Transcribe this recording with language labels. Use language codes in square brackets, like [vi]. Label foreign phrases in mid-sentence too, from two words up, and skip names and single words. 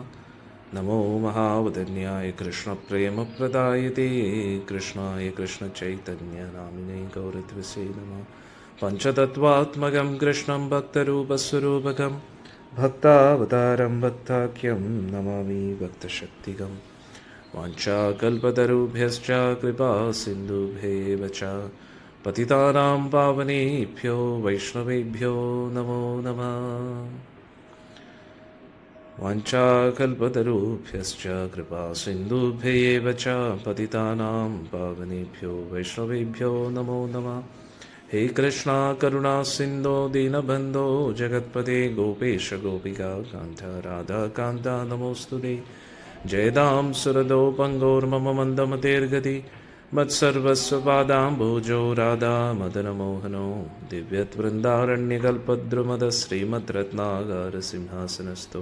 [sa] നമോ മഹാവദന്യായ കൃഷ്ണപ്രേമപ്രദായതേ കൃഷ്ണായ കൃഷ്ണചൈതന്യനാമിനേ ഗൗരദ്വസേ നമഃ. പഞ്ചതത്വാത്മകം കൃഷ്ണം ഭക്തരൂപസ്വരൂപകം ഭക്താവതാരം ഭക്താഖ്യം നമാമി ഭക്തശക്തികം. വാഞ്ചാകൽപതരുഭ്യശ്ച കൃപാസിന്ധുഭ്യേവ ച പതിതാനാം പാവനേഭ്യോ വൈഷ്ണവേഭ്യോ നമോ നമഃ. വാഞ്ചാകൽപതരുഭ്യശ്ച കൃപാസിന്ധുഭ്യേവ ച പതിതാനാം പാവനേഭ്യോ വൈഷ്ണവേഭ്യോ നമോ നമഃ. ഹേ കൃഷ്ണ കരുണാ സിന്ധോ ദീനബന്ധോ ജഗത്പദേ ഗോപേശ ഗോപികാ കാന്ത രാധാകാന്ത നമോസ്തുതേ. ജയദാം സുരദോ പങ്കോർമമ മന്ദമതേർഗതി മത്സർവസ്വപാദാംബോജോ രാധാ മദനമോഹനോ ദിവ്യവൃന്ദാരണ്യകൽപദ്രുമദ ശ്രീമദ്രത്നാകാര സിംഹാസനസ്ഥോ.